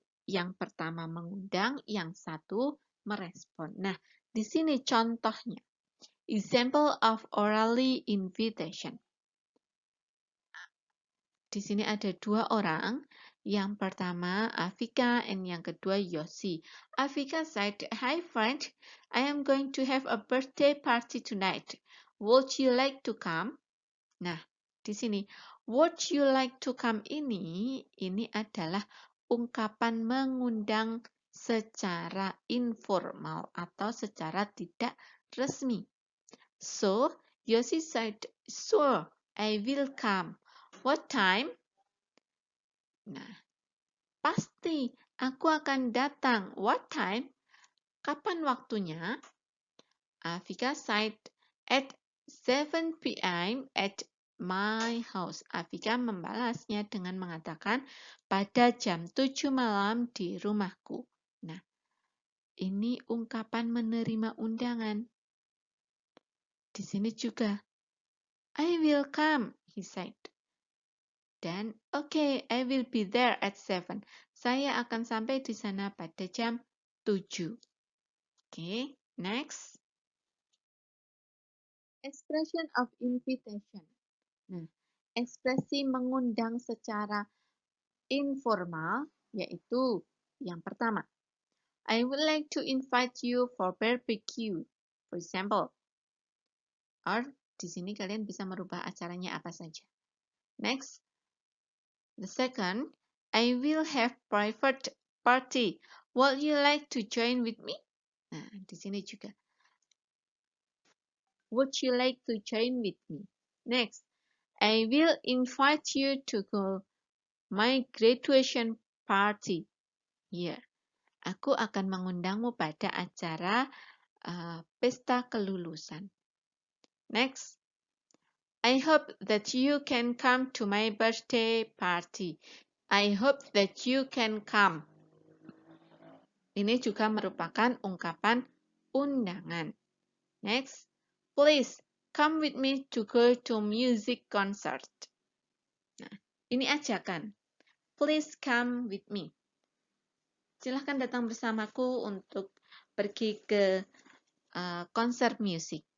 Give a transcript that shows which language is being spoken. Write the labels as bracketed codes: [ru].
[id] Yang pertama mengundang, yang satu merespon. Nah, di sini contohnya. [en] Example of orally invitation. [id] Di sini ada dua orang. Yang pertama Afika and yang kedua Yosi. [en] Afika said, "Hi friend, I am going to have a birthday party tonight. Would you like to come?" [id] Nah, di sini [en] would you like to come [id] ini adalah ungkapan mengundang secara informal atau secara tidak resmi. [en] So, Yosi said, "Sure, I will come. What time?" [id] Nah, pasti aku akan datang. [en] What time? [id] Kapan waktunya? [en] Afika said, "At 7 p.m. at my house." [id] Afika membalasnya dengan mengatakan pada jam 7 malam di rumahku. Nah, ini ungkapan menerima undangan. Di sini juga, [en] "I will come," he said. Dan, "Okay, I will be there at 7. [id] Saya akan sampai di sana pada jam 7. [en] Okay, next. Expression of invitation. [id] Nah, ekspresi mengundang secara informal yaitu yang pertama, [en] "I would like to invite you for barbecue." For example. [id] Or di sini kalian bisa merubah acaranya apa saja. Next. [en] The second, "I will have private party. Would you like to join with me?" [id] Nah, di sini juga. [en] Would you like to join with me? Next, "I will invite you to go my graduation party." [id] Here, aku akan mengundangmu pada acara pesta kelulusan. [en] Next, "I hope that you can come to my birthday party." I hope that you can come. [id] Ini juga merupakan ungkapan undangan. [en] Next, "Please come with me to go to music concert." [id] Nah, ini ajakan. [en] Please come with me. [id] Silahkan datang bersamaku untuk pergi ke konser musik.